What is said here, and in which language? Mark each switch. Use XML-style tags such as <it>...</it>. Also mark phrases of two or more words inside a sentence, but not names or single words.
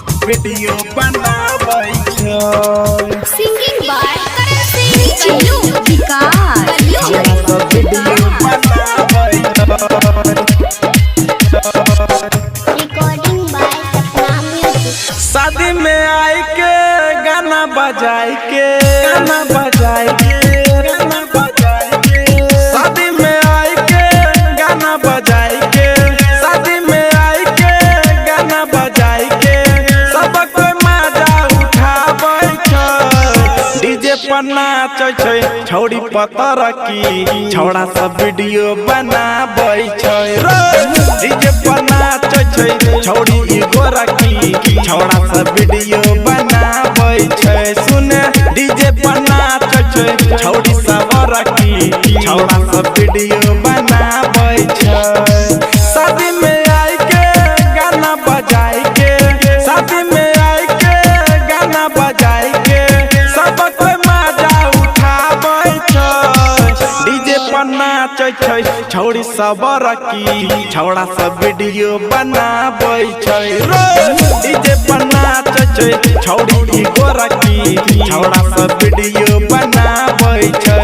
<mai>वीडियो बनाबै छै।</mai> <en>singing by</en> <mai>करण सिंह चलू विकास छौड़ा सब वीडियो बनाबै छै।</mai> <en>recording by सपना म्यूजिक।</en> <mai>शादी में आई के गाना बजाई के गाना बजाई के गाना बजाई के शादी में आई के गाना बजाई के शादी में आई के गाना बजाई के सब कोई मजा उठाबै छै। डीजे पर नाचै छै छौड़ी पतर की छौड़ा सब वीडियो बनाबै छै। डीजे पर नाचै छै छौड़ी गोरा की छौड़ा सब वीडियो बनाबै छै। सुने डीजे पर नाचै छै छौड़ी सवर की छौड़ा सब वीडियो बनाबै छै। शादी में आई के गाना बजाई के शादी में आई के गाना बजाई के सब कोई मजा उठाबै छै। डीजे पर नाचै छै छौड़ी सवर की छौड़ा सब वीडियो बनाबै छै। डीजे पर नाचै छै छौड़ी गोरा की छौड़ा सब वीडियो बनाबै छै।</mai>